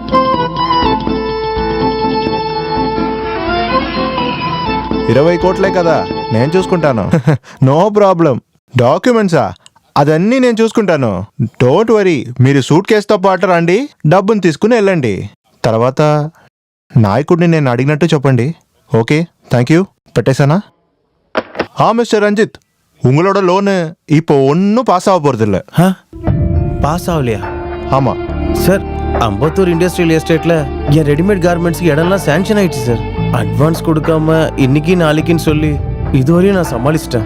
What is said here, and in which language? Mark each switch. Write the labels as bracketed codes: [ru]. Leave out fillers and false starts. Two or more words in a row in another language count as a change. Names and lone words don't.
[te] $20 కోట్లే కదా, నేను చూసుకుంటాను. [en] No problem. [te] డాక్యుమెంట్సా? అదన్నీ నేను చూసుకుంటాను. [en] Don't worry. [te] మీరు సూట్ కేసుతో పాటు రండి, డబ్బుని తీసుకుని వెళ్ళండి. తర్వాత నాయకుడిని నేను అడిగినట్టు చెప్పండి. [en] Okay, thank you. [te] పెట్టేశాனா? [ta] மிஸ்டர் ரஞ்சித், உங்களோட லோனு இப்போ ஒன்றும் பாஸ் ஆக போகிறதில்ல. பாஸ் ஆகலையா? ஆமாம் சார், அம்பத்தூர் [en] industrial estateல [ta] என் [en] readymade garmentsக்கு [ta] இடம்லாம் சேங்ஷன் ஆயிடுச்சு சார். அட்வான்ஸ் கொடுக்காம இன்னைக்கு நாளைக்குன்னு சொல்லி இதுவரையும் நான் சமாளிச்சிட்டேன்.